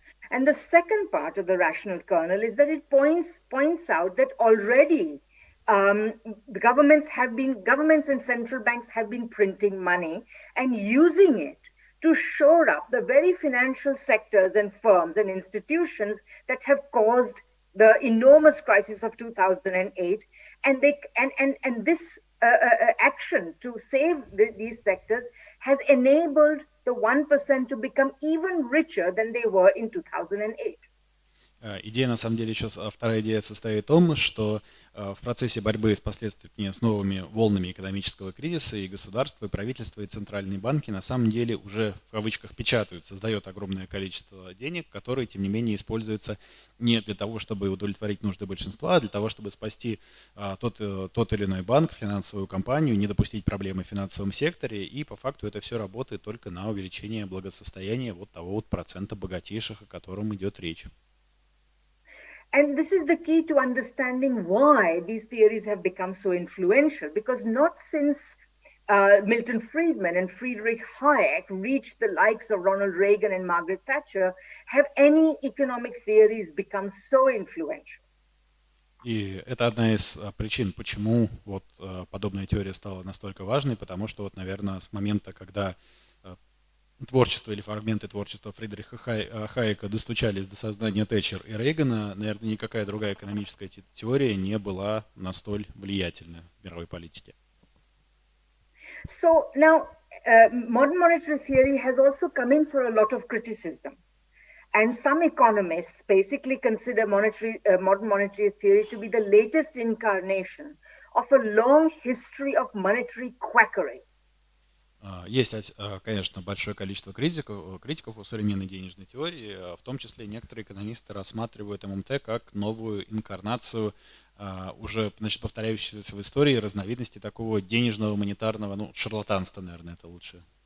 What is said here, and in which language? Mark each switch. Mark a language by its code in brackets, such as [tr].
[en] And the second part of the rational kernel is that it points out that already the governments and central banks have been printing money and using it to shore up the very financial sectors and firms and institutions that have caused the enormous crisis of 2008. And this action to save these sectors has enabled the 1% to become even richer than they were in 2008. [ru] Идея, на самом деле, еще вторая идея состоит в том, что в процессе борьбы с последствиями, с новыми волнами экономического кризиса и государство, и правительство, и центральные банки на самом деле уже в кавычках печатают, создает огромное количество денег, которые, тем не менее, используются не для того, чтобы удовлетворить нужды большинства, а для того, чтобы спасти тот или иной банк, финансовую компанию, не допустить проблемы в финансовом секторе, и по факту это все работает только на увеличение благосостояния вот того вот процента богатейших, о котором идет речь. [en] And this is the key to understanding why these theories have become so influential, because not since Milton Friedman and Friedrich Hayek reached the likes of Ronald Reagan and Margaret Thatcher have any economic theories become so influential. [ru] И это одна из причин, почему вот подобная теория стала настолько важной, потому что вот, наверное, с момента, когда творчество или фрагменты творчества Фридриха Хайека достучались до сознания Тэтчер и Рейгана, наверное, никакая другая экономическая теория не была настоль влиятельна в мировой политике. [en] So now, modern monetary theory has also come in for a lot of criticism. And some economists basically consider modern monetary theory to be the latest incarnation of a long history of monetary quackery. [ru] Есть, конечно, большое количество критиков у современной денежной теории, в том числе некоторые экономисты рассматривают ММТ как новую инкарнацию уже, значит, повторяющегося в истории разновидности такого денежного монетарного, ну, шарлатанства, наверное, это лучше.